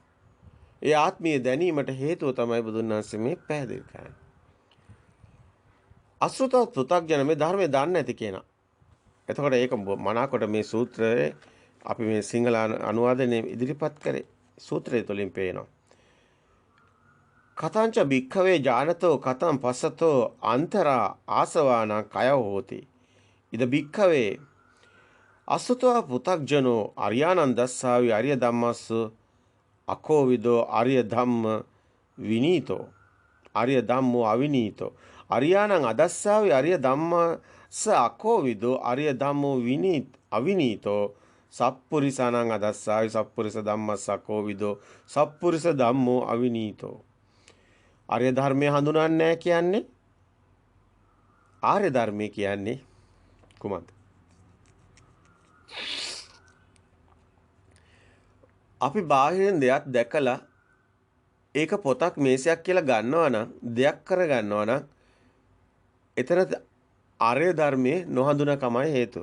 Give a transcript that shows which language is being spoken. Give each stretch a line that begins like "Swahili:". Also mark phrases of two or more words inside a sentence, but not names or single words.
Sinhala: ඒ ආත්මීය දැනීමට හේතුව තමයි බුදුන් වහන්සේ මේ පැහැදිලි කරන්නේ. අසෘතව පෘථග්ජන මේ ධර්මයේ දන්නේ නැති කෙනා. එතකොට ඒක මනාකොට මේ සූත්‍රයේ අපි මේ සිංහල අනුවාදනයේ ඉදිරිපත් කරේ සූත්‍රය තුලින් පේනවා.
Pali: කතංච භික්ඛවේ ඥානතෝ කතං පස්සතෝ අන්තරා ආසවාන කය හෝති. ඉද භික්ඛවේ අසුතව පුතග්ජනෝ අරියානං දස්සාවි අරිය ධම්මස්ස අකෝවිදෝ අරිය ධම්ම විනීතෝ අරිය ධම්මෝ අවිනීතෝ අරියානං අදස්සාවි අරිය ධම්මස්ස අකෝවිදෝ අරිය ධම්මෝ අවිනීතෝ සප්පුරිසානං අදස්සාවි සප්පුරිස ධම්මස්ස අකෝවිදෝ සප්පුරිස ධම්මෝ අවිනීතෝ.
Sinhala: ආර්ය ධර්මය හඳුනන්නේ නැහැ කියන්නේ ආර්ය ධර්මය කියන්නේ කුමක්ද? අපි බාහිරින් දෙයක් දැකලා ඒක පොතක් මේසයක් කියලා ගන්නවා නම් දෙයක් කර ගන්නවා නම් එතන ආර්ය ධර්මයේ නොහඳුනකමයි හේතුව.